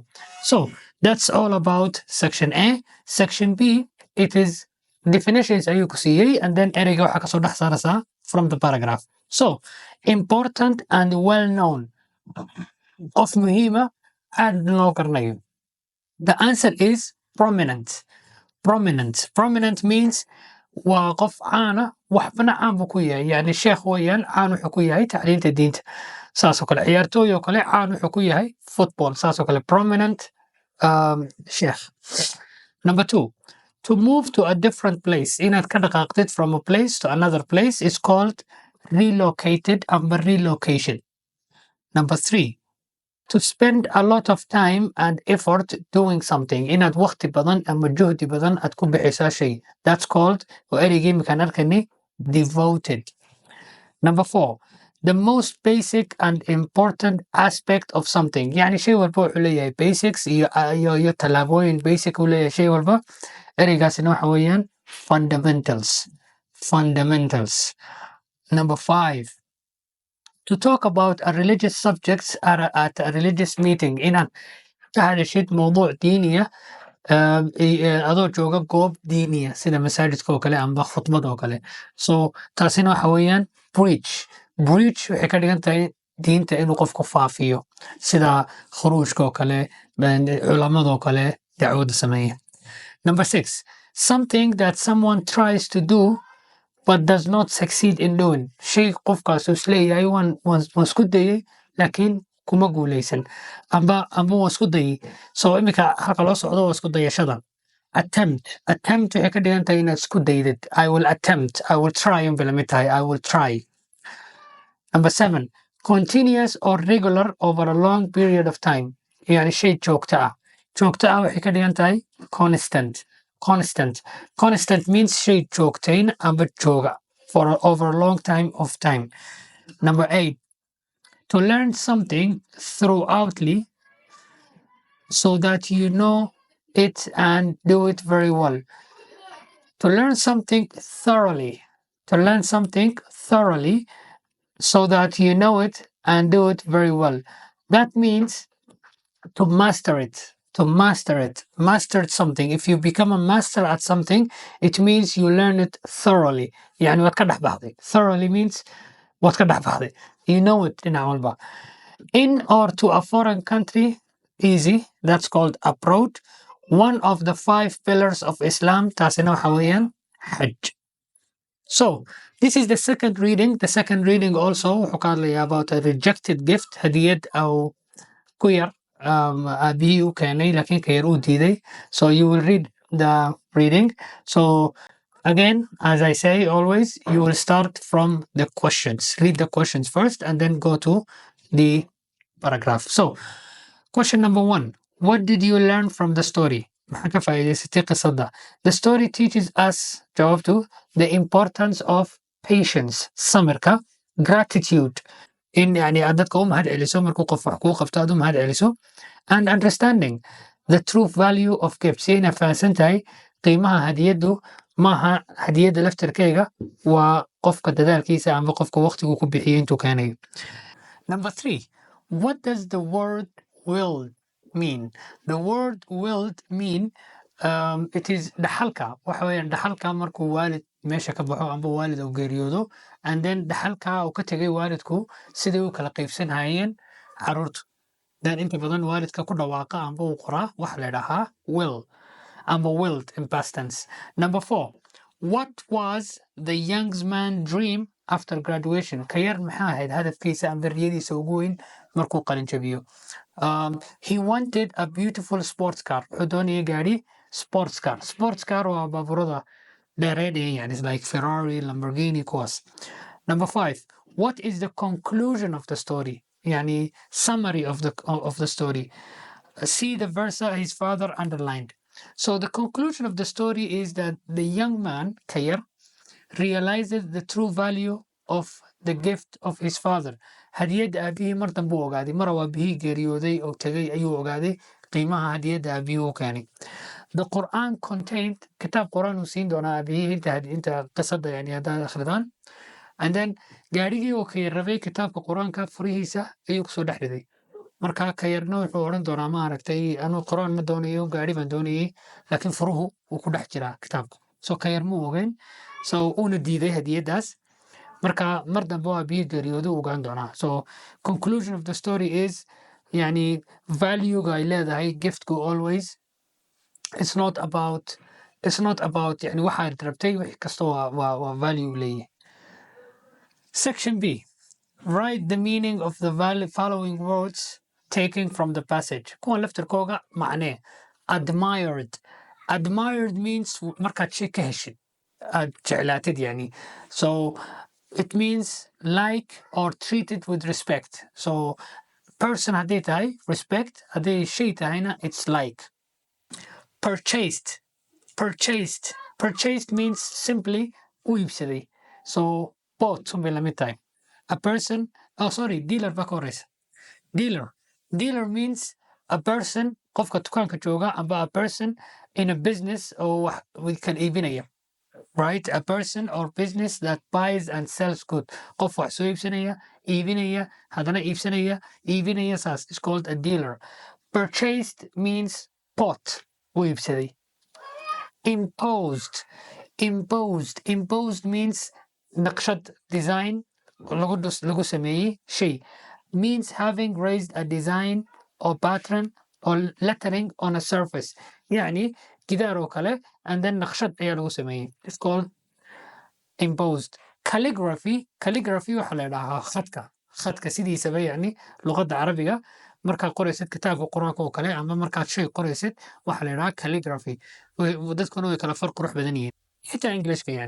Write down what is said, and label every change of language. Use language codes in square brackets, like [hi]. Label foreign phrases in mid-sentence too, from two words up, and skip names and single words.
[en] So that's all about section A. Section B, it is definitions [so] ayuu ku siiyey [en] and then [so] ereyga waxaa kasoo dhex saaraysaa [en] from the paragraph. So important and well known, [so] qof muhiima aad loo garanayo. [en] The answer is prominent. Prominent means [so] waa qof caana, waxbana caan buu ku yahay, yani sheekh weeyaan, caan wuxuu ku yahay tacliinta diinta. saasoo kale ciyaartooy oo kale caan wuxuu ku yahay football saasoo kale prominent sheikh. [en] Number 2, to move to a different place [so] inaad ka dhaqaaqdid [en] from a place to another place is called relocated amba relocation. Number 3, to spend a lot of time and effort doing something [so] inaad waqti badan ama juhdi badan aad ku bixisaa shay, [en] that's called [so] oo ereygii iminkaan arkani devoted. [en] Number 4, the most basic and important aspect of something [so] يعني shay walba wuxuu leeyahay basics iyo tallaabooyin basic uu leeyahay shay walba, ereygaasina waxa weeyaan fundamentals. [en] Number 5, to talk about a religious subjects at a religious meeting [so] inaad ka hadashid mowduuc diiniya adoo jooga goob diiniya sida masaajidka oo kale amba khudbad oo kale, so taasina waxa weeyaan preach waxay ka dhigan tahay diinta inuu qofku faafiyo sida khuruujka oo kale culamadoo kale dacwada sameeya. [en] Number 6, something that someone tries to do but does not succeed in doing, [so] shay qofkaas uu isleeyahay waan isku dayay laakiin kuma guuleysan amba waan isku dayay, so imika halka loo socdo waa isku dayashada. attempt waxay ka dhigan tahay inaad isku daydid, [en] I will attempt, I will try [so] unbay la mid tahay, [en] I will try. Number 7, continuous or regular over a long period of time [so] yani shay joogto ah waxay ka dhigan tahay [en] constant means [so] shay joogtayn amba jooga [en] for over a long time of time. Number 8, to learn something throughoutly so that you know it and do it very well. To learn something thoroughly so that you know it and do it very well. That means to master something. If you become a master at something, it means you learn it thoroughly. [so] يعني waad ka dhex baxday. [en] Thoroughly means [so] waad ka dhex baxday. [en] You know it [so] dhinac walba. [en] In or to a foreign country, easy, that's called abroad. One of the 5 pillars of Islam, [so] taasina waxa weeyaan Hajj. [en] So this is the second reading. The second reading also [so] wuxuu ka hadlayaa [en] about a rejected gift, [so] hadiyad aw ku yar aabihii u keenay laakiin ka yar uu diiday. [en] So you will read the reading. So again, as I say always, you will start from the questions. Read the questions first and then go to the paragraph. So question number 1, what did you learn from the story? [so] maxaa ka faa'iidaysatay qisada? [en] The story teaches us, jawaabtu, the importance of patience, [so] samirka, gratitude, in yani aad dadka u mahad celiso markuu qof wax kuu qabto aad u mahad celiso, [en] and understanding the true value of gifts, [so] inay fahansan tahay qiimaha hadiyadu maaha hadiyada laftarkeyga, waa qofka dadaalkiisa ama qofka waqtigu ku bixiyay intuu keenayo. [en] Number 3, what does the word will mean? The word will mean it is [so] dhaxalka, waxa weeyaan dhaxalka markuu waalid meesha ka baxo amba waalid uu geeriyoodo, [en] and then [so] dhaxalka uu ka tegay waalidku sidii u kala qaybsan hayeen caruurta, then inta badan waalidka ku dhawaaqa amba uu qoraa waxa la dhahaa will amba willed [en] in past tense. Number 4, what was the young man's dream after graduation? [so] ka yar maxaa ahayd hadafkiisa amba riyadiisa ugu weyn markuu qalin jabiyo? [en] He wanted a beautiful sports car. [so] wuxuu doonayay gaari [en] sports car [so] waa baaburada dheereed yani like Ferrari, Lamborghini kuwaas. [en] Number 5, what is the conclusion of the story? yani summary of the story. See the verse his father underlined. So the conclusion of the story is that the young man Kayr realizes the true value of the gift of his father. [so] hadiyada aabihii mar dambe uu ogaaday, mar uu aabihii geeriyooday oo tegay ayuu ogaaday qiimaha hadiyada aabihii uu keenay. [en] The Quran contained, [so] kitaab Quran uu siin doonaa aabihii inta qisada yani haddaad akhridaan, [en] and then [so] gaarigii uu ka yar rabay kitaabka Quraanka furihiisa ayuu kusoo dhex riday. marka ka yarna wuxuu oran doonaa ma aragtay anuu Quraan ma doonayo, gaari baan doonayay, laakiin furuhu uu ku dhex jiraa kitaabka. So ka yar muu ogeyn, so uuna diiday hadiyadaas, marka mar dambe waa bii geeriyoodu ogaan doonaa. [en] So conclusion of the story is [so] yani value-ga ay leedahay giftku [en] always, it's not about [so] yani waxaad rabtay wixii kasta waa value leeyahay. [en] Section B, write the meaning of the following words taken from the passage. [so] kuwan laftirkooga macnee. [en] Admired means [so] markaad shay ka heshid aad jeclaatid yani. [en] So it means like or treated with respect. [so] So person hadday tahay respect, hadday shay tahayna [en] it's like. Purchased means simply [so] u iibsaday. So bought unbay lamid tahay. [en] A person, [so] dealer baa ka horeysa. [en] Dealer means a person, [so] qofka dukaanka jooga, amba [en] a person in a business [so] oo wax kan iibinaya. [en] Right? A person or business that buys and sells good. [so] Qof wax soo iibsanaya, iibinaya, haddana iibinaya saas [en] is called a dealer. Purchased means bought, [so] u iibsaday. [en] Imposed means [so] naqshad design lagu sameeyey shay. [en] Means having raised a design or pattern or lettering on a surface. [so] يعني gidaar oo kale [en] and then [so] naqshad ayaa lagu sameeyey. [en] It's called imposed. [so] Calligraphy waxaa la yidhahaa khadka sidiisaba yani luqadda carabiga markaad qoraysid kitaabka quraanka oo kale ama markaad shay qoraysid waxaa la yidhahaa calligraphy. dadkuna way kala far qurux badan yihiin xitaa englishka yani.